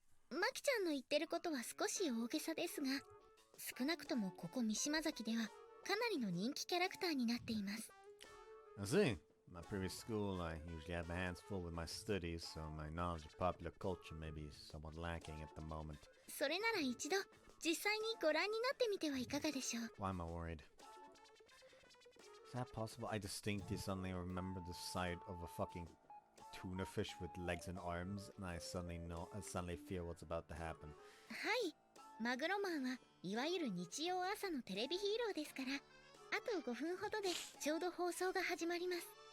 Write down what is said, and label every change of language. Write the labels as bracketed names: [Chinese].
[Japanese] マキちゃんの言ってることは少し大げさですが、少なくともここ三島崎ではかなりの人気キャラクターになっています。 [English] I see. My previous school, I usually had my hands full with my studies, so my knowledge of popular culture may be somewhat lacking at the moment. [Japanese] それなら一度実際にご覧になってみてはいかがでしょう。 [English] Why am I worried? Is that possible? I distinctly suddenly remember the sight of a fucking tuna fish with legs and arms, and I suddenly fear what's about to happen. [Japanese] はい、マグロマンはいわゆる日曜朝のテレビヒーローですから、あと5分ほどでちょうど放送が始まります。